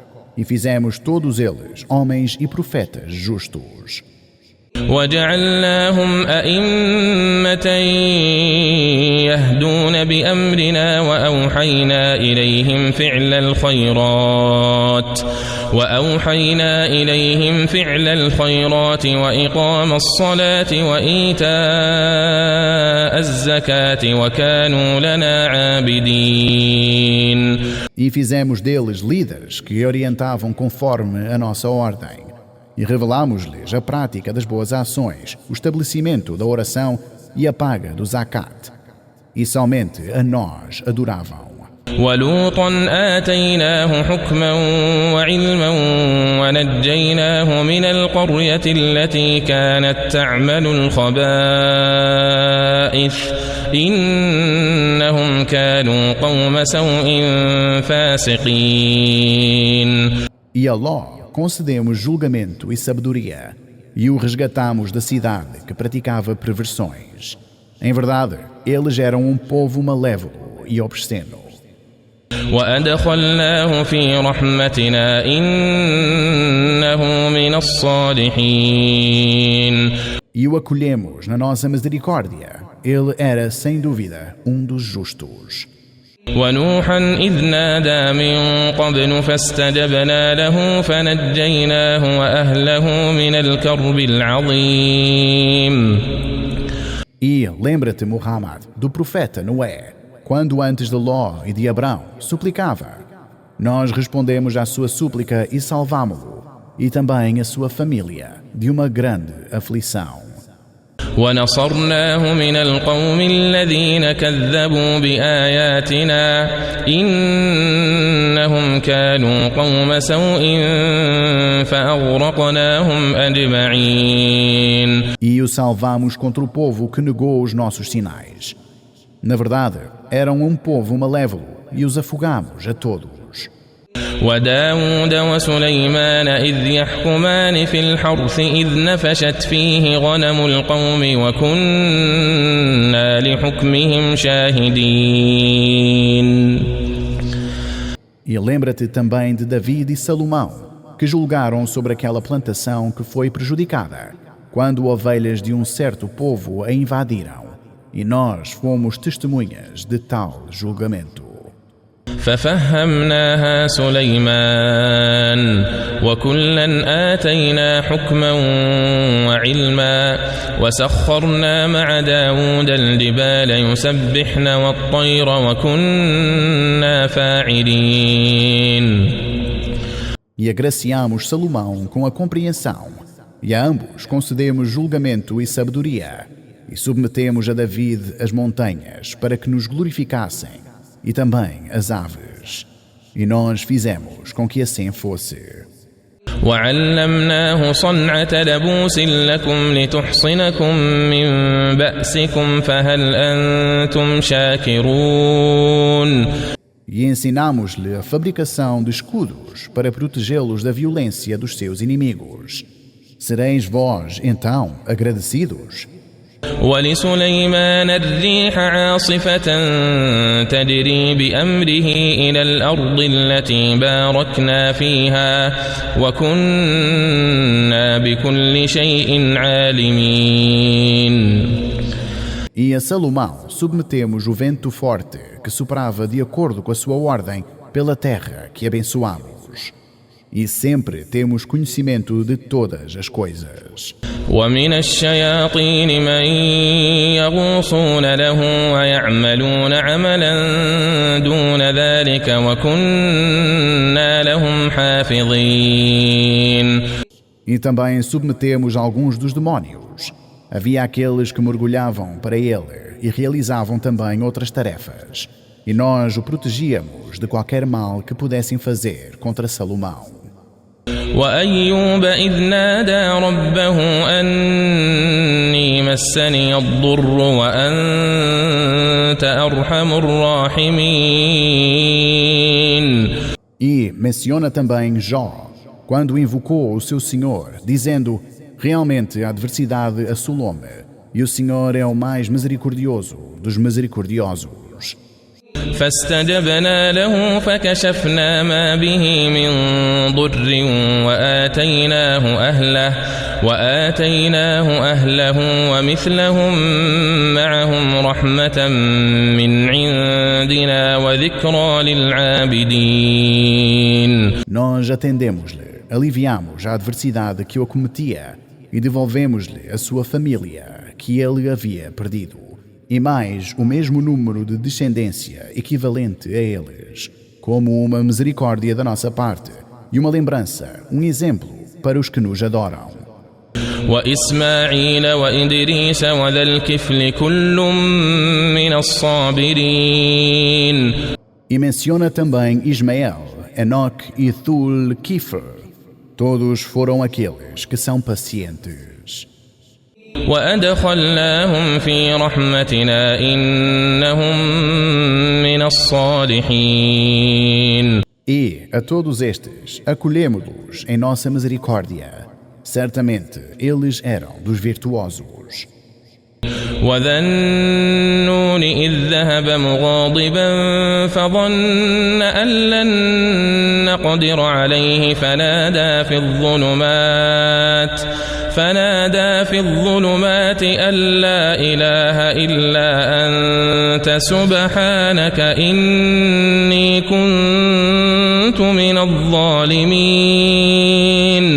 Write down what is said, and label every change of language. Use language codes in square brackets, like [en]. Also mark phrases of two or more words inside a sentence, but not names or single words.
[pt] E fizemos todos eles homens e profetas justos. [ar] وجعلناهم أئمة يهدون بأمرنا وأوحينا إليهم فعل الخيرات وإقام الصلاة وإيتاء الزكاة وكانوا لنا عابدين. [pt] E fizemos deles líderes que orientavam conforme a nossa ordem. E revelámos-lhes a prática das boas ações, o estabelecimento da oração e a paga do zakat. E somente a nós adoravam. [ar] ولوطا آتيناه حكما وعلما ونجيناه من القرية التي كانت تعمل الخبائث إنهم كانوا قوم سوء فاسقين. [pt] E a Ló concedemos julgamento e sabedoria, e o resgatamos da cidade que praticava perversões. Em verdade, eles eram um povo malévolo e obsceno. [ar] وأدخلناه في رحمتنا إنه من الصالحين. [pt] E o acolhemos na nossa misericórdia. Ele era, sem dúvida, dos justos. [ar] ونوحا إذ نادى من قبل فاستجبنا له فنجيناه وأهله من الكرب العظيم. [pt] E lembra-te, Muhammad, do profeta Noé, quando antes de Ló e de Abrão suplicava. Nós respondemos à sua súplica e salvámo-lo, e também a sua família, de uma grande aflição. [ar] ونصرناه من القوم الذين كذبوا بآياتنا إنهم كانوا قوم سوء فأغرقناهم أجمعين. [pt] E o salvamos contra o povo que negou os nossos sinais. Na verdade, eram um povo malévolo e os afogamos a todos. [ar] وداود وسليمان إذ يحكمان في الحرث إذ نفشت فيه غنم القوم وكنا لحكمهم شاهدين. [pt] E lembra-te também de David e Salomão, que julgaram sobre aquela plantação que foi prejudicada, quando ovelhas de um certo povo a invadiram, e nós fomos testemunhas de tal julgamento. [ar] ففهمناها سليمان وكلا آتينا حكما وعلما وسخرنا مع داود الجبال يسبحن والطير وكنا فاعلين. [pt] E agraciamos Salomão com a compreensão, e a ambos concedemos julgamento e sabedoria, e submetemos a David as montanhas para que nos glorificassem, e também as aves. E nós fizemos com que assim fosse. [ar] وعلمناه صنعة لبوس لكم لتحصنكم من بأسكم فهل أنتم شاكرون. [pt] E ensinamos-lhe a fabricação de escudos para protegê-los da violência dos seus inimigos. Sereis vós, então, agradecidos? [ar] ولسليمان الريح عاصفة تجري بأمره إلى الأرض التي باركنا فيها وكنا بكل شيء عالمين. [pt] E a Salomão submetemos o vento forte que soprava de acordo com a sua ordem pela terra que abençoamos. E sempre temos conhecimento de todas as coisas. [ar] ومن الشياطين من يغوصون له ويعملون عملا دون ذلك وكنا لهم حافظين. [pt] E também submetemos alguns dos demónios. Havia aqueles que mergulhavam para ele e realizavam também outras tarefas. E nós o protegíamos de qualquer mal que pudessem fazer contra Salomão. [ar] وأيوب إذ نادى ربه أني مسني الضر وأنت أرحم الراحمين. [pt] E menciona também Jó, quando invocou o seu Senhor, dizendo: realmente a adversidade assolou-me, e o Senhor é o mais misericordioso dos misericordiosos. [ar] فاستجبنا له فكشفنا ما به من ضر وآتيناه أهله ومثلهم معهم رحمة من عندنا وذكرى للعابدين. [pt] Nós atendemos-lhe, aliviamos a adversidade que o acometia e devolvemos-lhe a sua família que ele havia perdido, e mais o mesmo número de descendência equivalente a eles, como uma misericórdia da nossa parte e uma lembrança, um exemplo para os que nos adoram. [ar] وإسماعيل وإدريس وذا الكفل كل من الصابرين. [pt] E menciona também Ismael, Enoque e Thul-Kifl. Todos foram aqueles que são pacientes. [ar] وأدخلناهم في رحمتنا إنهم من الصالحين. [pt] E a todos estes acolhemos-los em nossa misericórdia. Certamente eles eram dos virtuosos. [ar] وذا النون إذ ذهب مغاضبا فظن أن لن نقدر عليه فنادى في الظلمات أن لا إله إلا أنت سبحانك إني كنت من الظالمين.